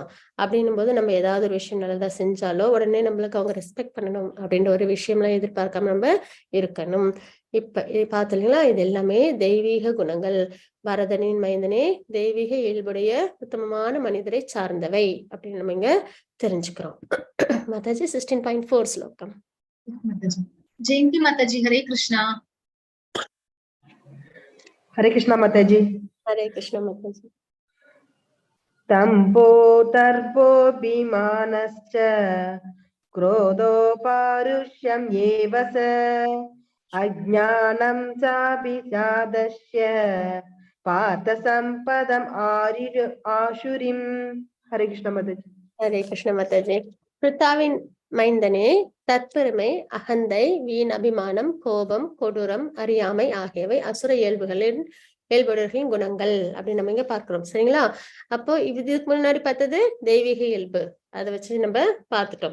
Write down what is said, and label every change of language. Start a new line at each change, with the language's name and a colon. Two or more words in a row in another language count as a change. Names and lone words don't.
Tamil: அப்படின்னும் போது நம்ம ஏதாவது ஒரு விஷயம் நல்லதா செஞ்சாலோ உடனே நம்மளுக்கு அவங்க ரெஸ்பெக்ட் பண்ணணும் அப்படின்ற ஒரு விஷயம்லாம் எதிர்பார்க்காம நம்ம இருக்கணும். இப்ப இது பார்த்தீங்களா, இது எல்லாமே தெய்வீக குணங்கள். பரதனின் மைந்தனே தெய்வீக இயல்புடைய உத்தமமான மனிதரை சார்ந்தவை அப்படின்னு நம்ம இங்க தெரிஞ்சுக்கிறோம். மாதாஜி 16.4 ஸ்லோகம்.
Sanskrit: माताजी जयंती माताजी हरे कृष्णा हरे कृष्णा माताजी। हरे कृष्ण माताजी। तम्बो दर्भोऽभिमानश्च क्रोधो पारुष्यम् एव च अज्ञानं चाभिजातस्य पार्थ सम्पदम् आशुरिम्। हरे कृष्ण माताजी। हरे कृष्ण माताजी।
Tamil: பிருத்தாவின் மைந்தனே, தற்பெருமை, அகந்தை, வீண் அபிமானம், கோபம், கொடூரம், அறியாமை ஆகியவை அசுர இயல்புடையவர்களின் குணங்கள் அப்படின்னு நம்ம இங்க பார்க்கிறோம். சரிங்களா? அப்போ இதுக்கு முன்னாடி பார்த்தது தெய்வீக இயல்பு, அதை வச்சு நம்ம பார்த்துட்டோம்.